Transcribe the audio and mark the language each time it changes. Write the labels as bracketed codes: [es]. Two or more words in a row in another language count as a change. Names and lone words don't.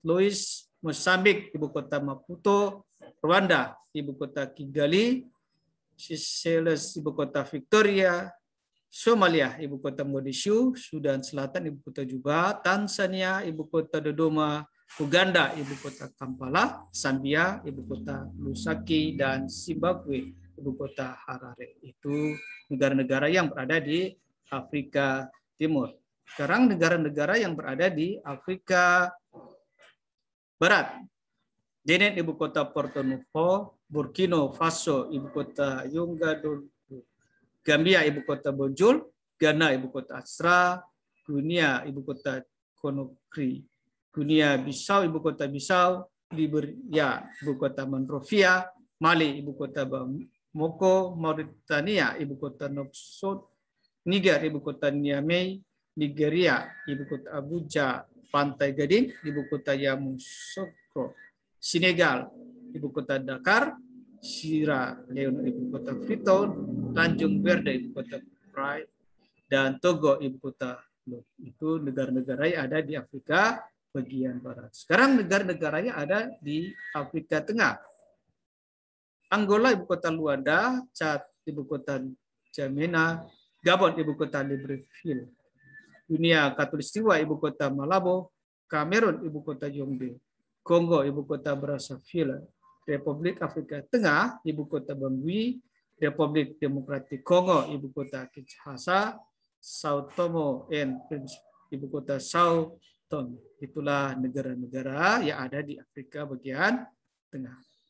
[id] Louis, Mozambik ibu kota Maputo, Rwanda ibu kota Kigali, Seychelles ibu kota Victoria, Somalia ibu kota Mogadishu, Sudan Selatan ibu kota Juba, Tanzania ibu kota Dodoma, Uganda ibu kota Kampala, Zambia ibu kota Lusaka, dan Zimbabwe ibu kota Harare. Itu negara-negara yang berada di Afrika Timur. Sekarang negara-negara yang berada di Afrika Barat. Benin ibu kota Porto Novo, Burkina Faso ibu kota Ouagadougou, Gambia ibu kota Banjul, Ghana ibu kota Accra, Guinea ibu kota Conakry, Guinea Bissau ibu kota Bissau, Liberia ibu kota Monrovia, Mali ibu kota Bamako, Mauritania ibu kota Nouakchott, Niger ibu kota Niamey, Nigeria ibu kota Abuja, Pantai Gading ibu kota Yamoussoukro, Senegal ibu kota Dakar, Sierra Leone ibu kota Freetown, Tanjung Verde ibu kota Praia, dan Togo ibu kota Lod. Itu negara-negara yang ada di Afrika bagian barat. Sekarang negara-negara yang ada di Afrika Tengah. Angola ibu kota Luanda, Chad ibu kota Jamena, Gabon ibu kota Libreville, Guinea Khatulistiwa ibu kota Malabo, Kamerun ibu kota Yaounde, Kongo ibu kota Brazzaville, Republik Afrika Tengah ibu kota Bangui, Republik Demokratik Kongo ibu kota Kinshasa, Sao Tome and Principe ibu kota Sao Tome. Itulah negara-negara yang ada di Afrika bagian tengah.